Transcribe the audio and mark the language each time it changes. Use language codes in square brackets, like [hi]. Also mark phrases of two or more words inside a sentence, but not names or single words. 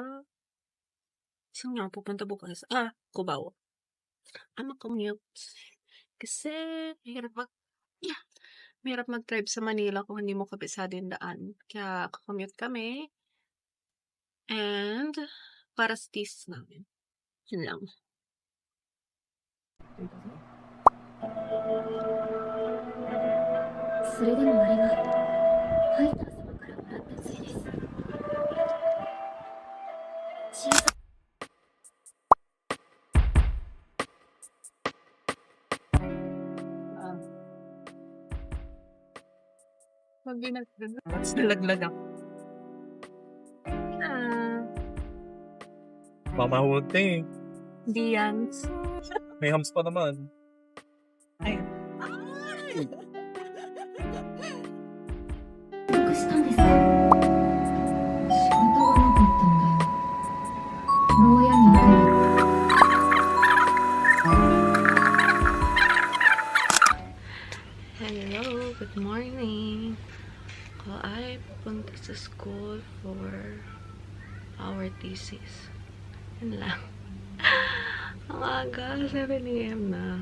[tl] Saan nga pupunta bukas? Cubao. Commute. Kasi, mahirap mag-drive sa Manila kung hindi mo kabisado yung daan. Kaya, commute kami. And, para sa thesis namin. Yun lang. [ja] それでもあれはファイター様からもらった杖です。小さ [tl] Pag binaglag, tapos nalaglag ako. Mamahulog na eh. Hindi yan. May hams pa naman. [ja] どうしたんですか？仕事がなかったんだよ。牢屋にいたの。 [en] Hello, good morning. [tl] Ako ay pupunta sa school [en] for our thesis. [tl] Yun lang. Ang aga, 7 a.m. na.